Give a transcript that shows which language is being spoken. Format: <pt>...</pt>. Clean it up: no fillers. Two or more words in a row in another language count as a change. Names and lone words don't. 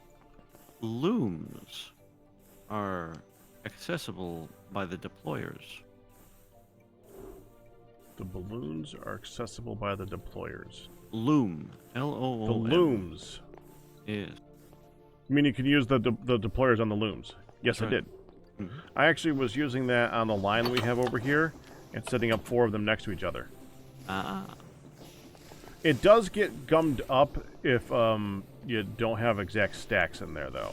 <en>looms are accessible by the deployers? The balloons are accessible by the deployers. Loom. L-O-O-M. The looms. Yes. I mean, you can use the deployers on the looms. Yes, I Right. did. Mhm. I actually was using that on the line we have over here and setting up 4 of them next to each other. Ah. It does get gummed up if you don't have exact stacks in there, though.</en>